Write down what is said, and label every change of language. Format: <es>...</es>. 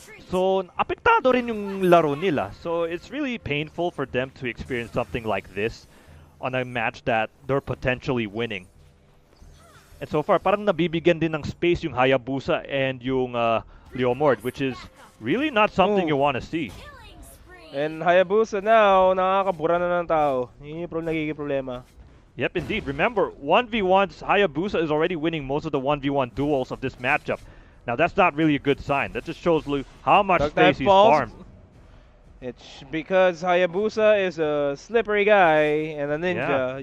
<tl>So, apektado rin yung laro nila.</tl> <en>So, it's really painful for them to experience something like this on a match that they're potentially winning. And so far,</en> <tl>parang nabibigyan din ng space yung</tl> <en>Hayabusa and yung Leomord, which is really not something you want to see.</en> <tl>And Hayabusa now, nakakabura na ng tao. Yun yung nagiging problema.</tl> <en>Yep, indeed. Remember, 1v1's Hayabusa is already winning most of the 1v1 duels of this matchup. Now, that's not really a good sign. That just shows how much space he's farmed. It's because Hayabusa is a slippery guy and a ninja.</en>